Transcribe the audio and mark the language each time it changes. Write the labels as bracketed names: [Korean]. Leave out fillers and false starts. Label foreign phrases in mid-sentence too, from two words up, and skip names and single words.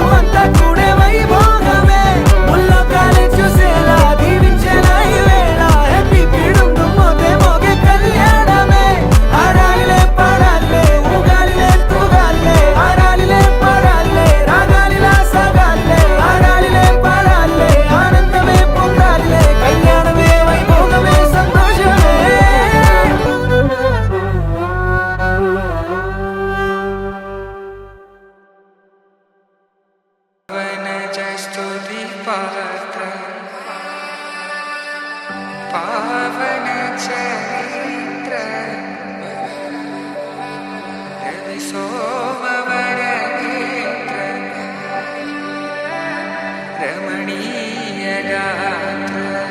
[Telugu] అంతా కూడే వైభోగమే ముల్లోకాలే చూసేలా దీవించేలా ఈ వేళ హే పిపి డుమ్ డుమ్ మోతే మోగే కళ్యాణమే ఆరాలిలే పాడాలే ఊగాలిలే తూగాలే ఆరాలిలే పాడాలే రాగాలిలా సాగాలే ఆరాలిలే పాడాలే ఆనందమే పొందాలే కళ్యాణమే వైభోగమే సంతోషమే [Sanskrit] स्तुति पात्र पावन चरित्र रवि सोमवर नेत्र रमणीय गात्र